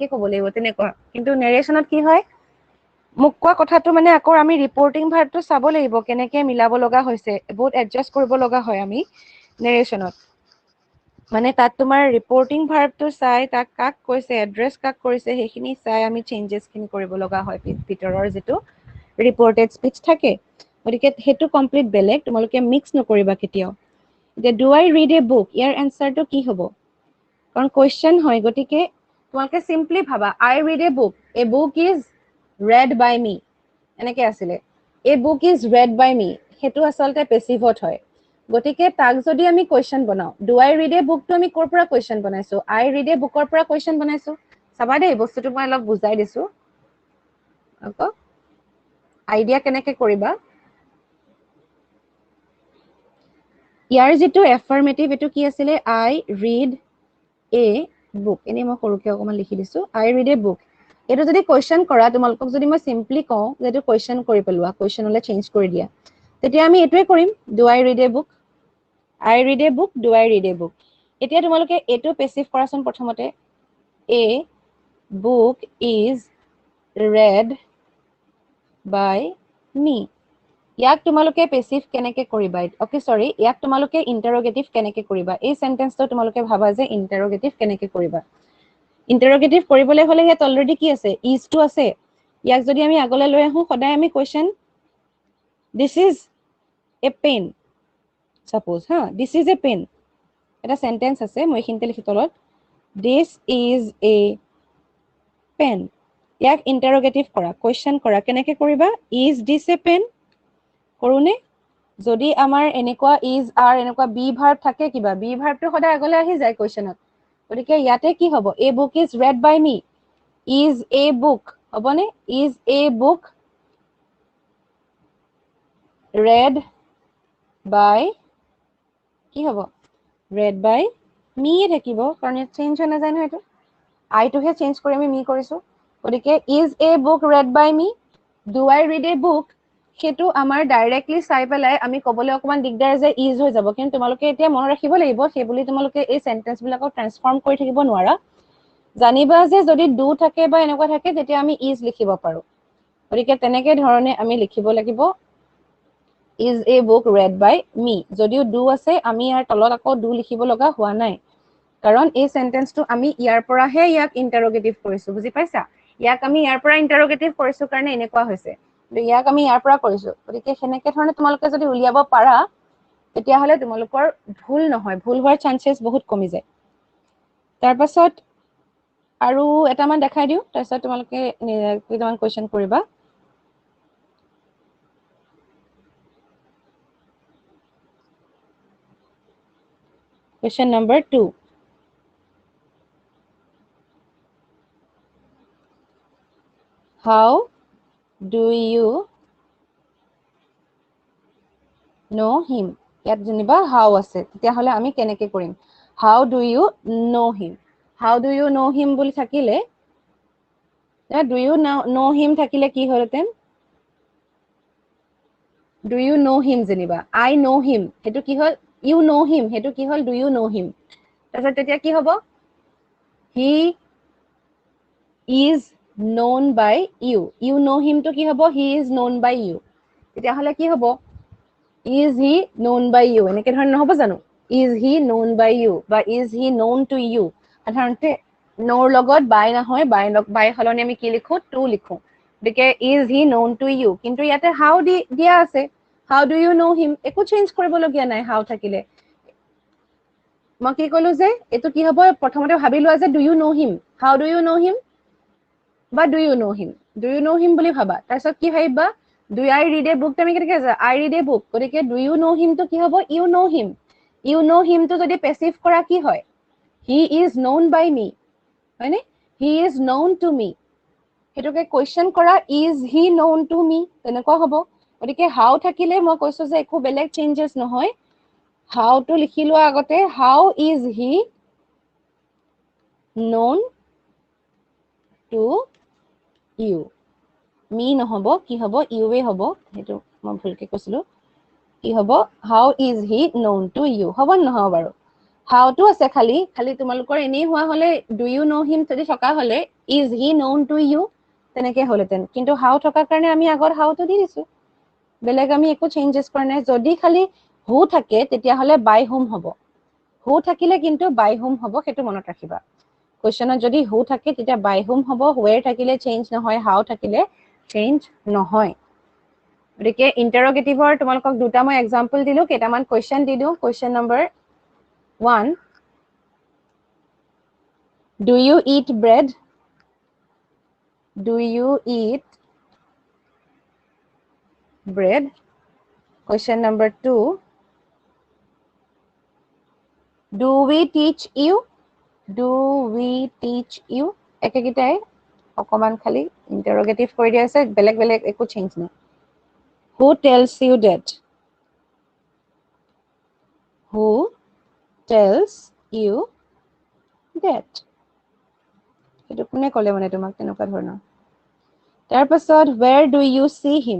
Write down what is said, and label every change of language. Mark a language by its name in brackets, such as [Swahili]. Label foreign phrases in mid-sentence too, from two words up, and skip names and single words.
[Assamese] ক'ব লাগিব তেনেকুৱা কিন্তু নেৰেশনত কি হয় মোক কোৱা কথাটো মানে আকৌ আমি [English] reporting verb [Assamese] চাব লাগিব কেনেকে মিলাব লগা হৈছে বহুত এডজাস্ট কৰিব লগা হয় আমি নেৰেশনত মানে তাত তোমাৰ [English] reporting verb [Assamese] চাই তাক কাক কৈছে এড্ৰেছ কাক কৰিছে সেইখিনি চাই আমি চেঞ্জেছ খিনি কৰিব লগা হয় ভিতৰৰ যেটো [English] reported speech [Assamese] থাকে গতিকে হেতু কমপ্লিট বেলেগ তোমালোকে মিক্স নকৰিবা কেতিয়াও [English] Do I read a book? [Assamese] ইয়াৰ এনসাৰটো কি হ'ব? কাৰণ কোৱেশ্চন হয় গতিকে তোমালোকে সিম্পলি ভাবা [English] I read a book. A book is read by me. [Assamese] এনেকে আছিলে [English] A book is read by me. [Assamese] হেতু আসলতে পেসিভত হয় গতিকে তাক যদি আমি কোৱেশ্চন বনাও [English] Do I read a book? [Assamese] তো আমি কৰ পৰা কোৱেশ্চন বনাইছো [English] I read a book [Assamese] ৰ পৰা কোৱেশ্চন বনাইছো চাবা দেই বস্তুটো মই অলপ বুজাই দিছো আকৌ আইডিয়া কেনেকে কৰিবা ইয়াৰ যেটো এফাৰ্মেটিভ এটো কি আছিলে [English] I read a book [Assamese] এনে মই সৰুকে অকমান লিখি দিছো [English] I read a book [Assamese] এটো যদি কোৱেশ্চন কৰা তোমালোকক যদি মই সিম্পলি কওঁ যেটো কোৱেশ্চন কৰি পেলোৱা কোৱেশ্চনলে চেঞ্জ কৰি দিয়া তেতিয়া আমি এটোৱে কৰিম [English] Do I read a book? I read a book. Do I read a book? [Assamese] এতিয়া তোমালোকে এটো পেসিভ কৰাচোন প্ৰথমতে [English] A book is read by me. [Assamese] ইয়াক তোমালোকে পেসিভ কেনেকে কৰিবা ওকে সৰি ইয়াক তোমালোকে ইন্টাৰোগেটিভ কেনেকে কৰিবা এই সেন্টেন্সটো তোমালোকে ভাবা যে ইন্টাৰোগেটিভ কেনেকে কৰিবা ইন্টাৰোগেটিভ কৰিবলৈ হলে ইয়াত অলৰেডি কি আছে is টো আছে ইয়াক যদি আমি আগলৈ লৈ আহো সদায় আমি কোৱেশ্চন [English] This is a pen. Suppose this is a pen. [Assamese] এটা সেন্টেন্স আছে মই এখিনতে লিখি তলত [English] This is a pen. [Assamese] ইয়াক ইন্টাৰোগেটিভ কৰা কোৱেশ্চন কৰা কেনেকে কৰিবা [English] Is this a pen? [Assamese] কৰোনে যদি আমাৰ এনেকুৱা [English] is are [Assamese] এনেকুৱা [English] be verb [Assamese] থাকে কিবা [English] be verb [Assamese] টো সদায় আগলৈ আহি যায় কোৱেশ্চনত গতিকে ইয়াতে কি হ'ব [English] A book is read by me. Is a book হবনে Is a book read by [Assamese] কি হ'ব [English] read by me [Assamese] থাকিব কাৰণ ইয়াত চেঞ্জ হৈ নাযায় নহয় এটো I টোহে চেঞ্জ কৰি আমি [English] me [Assamese] কৰিছো গতিকে [English] is a book read by me Do I read a book [Assamese] হেতু আমাৰ ডাইৰেক্টলি চাই পেলাই আমি কবলৈ অকমান দিগদাৰ যে is হৈ যাব কিন্তু তোমালোকে এতিয়া মনত ৰাখিব লাগিব সেই বুলি তোমালোকে এই সেন্টেন্স বিলাকক ট্ৰান্সফৰ্ম কৰি থাকিব নোৱাৰা জানিবা যে যদি do থাকে বা এনেকুৱা থাকে তেতিয়া আমি is লিখিব পাৰো গতিকে তেনেকে ধৰণে আমি লিখিব লাগিব [English] Is a book read by me [Assamese] যদিও do আছে আমি ইয়াৰ তলত আকৌ do লিখিব লগা হোৱা নাই কাৰণ এই সেন্টেন্সটো আমি ইয়াৰ পৰাহে ইয়াক ইন্টাৰোগেটিভ কৰিছো বুজি পাইছা ইয়াক আমি ইয়াৰ পৰা ইন্টাৰোগেটিভ কৰিছো কাৰণে এনেকুৱা হৈছে ইয়াক আমি ইয়াৰ পৰা কৰিছো গতিকে হেনেকে ধৰণে তোমালোকে যদি উলিয়াব পাৰা তেতিয়া হলে তোমালোকৰ ভুল নহয় ভুল হোৱাৰ চান্সেস বহুত কমি যায় তাৰ পাছত আৰু এটামান দেখাই দিও তাৰ পাছত তোমালোকে কেইটামান কোৱেশ্চন কৰিবা [English] Question number 2. How do you know him? [Assamese] ইয়াত জনিবা how আছে তেতিয়া হলে আমি কেনেকে কৰিম [English] How do you know him? How do you know him [Assamese] বুলি থাকিলে [English] Do you know him [Assamese] থাকিলে কি হলতেন [English] Do you know him জনিবা I know him [Assamese] হেতু কি হল [English] You know him [Assamese] হেতু কি হল [English] Do you know him [Assamese] তাৰপিছত তেতিয়া কি হ'ব [English] He is known by you You know him to [Assamese] কি হ'ব [English] He is known by you [Assamese] তেতিয়া হলে কি হ'ব [English] Is he known by you [Assamese] এনেকে ধৰণে নহব জানো [English] Is he known by you বা is he known to you সাধাৰণতে known লগত by নহয় by [Assamese] হলনি আমি কি লিখো [English] to [Assamese] লিখো গতিকে [English] is he known to you [Assamese] কিন্তু ইয়াতে how দিয়া আছে [English] How do you know him [Assamese] একো চেঞ্জ কৰিব লগিয়া নাই how থাকিলে মই কি কলো যে এটো কি হ'ব প্ৰথমতে ভাবি লোৱা যে [English] do you know him How do you know him [Assamese] বা [English] do you know him [Assamese] বুলি ভাবা তাৰপিছত কি ভাবিবা [English] Do I read a book [Assamese] তুমি কেনেকৈ আছে [English] I read a book [Assamese] গতিকে [English] do you know him [Assamese] তো কি হ'ব [English] You know him [Assamese] তো যদি পেসিভ কৰা কি হয় [English] He is known by me [Assamese] হয়নে [English] He is known to me [Assamese] হেতুকে কোৱেশ্চন কৰা [English] Is he known to me [Assamese] তেনেকুৱা হ'ব গতিকে how থাকিলে মই কৈছো যে একো বেলেগ চেঞ্জেস নহয় how তো লিখি লোৱা আগতে [English] How is he known to you me [Assamese] নহব কি হ'ব [English] you [Assamese] এ হ'ব হেতু মই ভুলকে কৈছিলো কি হ'ব [English] How is he known to you [Assamese] হ'ব নহব বাৰু [English] how to আছে [Assamese] খালি তোমালোকৰ এনেই হোৱা হলে [English] Do you know him [Assamese] যদি থকা হলে [English] Is he known to you [Assamese] তেনেকে হলেতেন কিন্তু how থকা কাৰণে আমি আগৰ how তো দি দিছো বেলেগ আমি একো চেঞ্জেস কৰা নাই যদি খালি who থাকে তেতিয়া হলে [English] by whom [Assamese] হ'ব who থাকিলে কিন্তু [English] by whom [Assamese] হ'ব হেতু মনত ৰাখিবা কোৱেশ্চনত যদি who থাকে তেতিয়া [English] by whom [Assamese] হ'ব where থাকিলে চেঞ্জ নহয় how থাকিলে চেঞ্জ নহয় গতিকে ইন্টাৰোগেটিভৰ তোমালোকক দুটা মই এক্সাম্পল দিলো কেইটামান কোৱেশ্চন দিলো কোৱেশ্চন নম্বৰ 1 [English] Do you eat bread? Do you eat bread? Question number 2 Do we teach you? Do we teach you? [Assamese] একেকিটাই অকমান খালি ইন্টাৰোগেটিভ কৰি দিয়া আছে বেলেগ বেলেগ একো চেঞ্জ নাই [English] Who tells you that? Who tells you that? [Assamese] এটো কোনে কলে মানে তোমাক তেনেকুৱা ধৰণৰ তাৰ পাছত [English] where do you see him?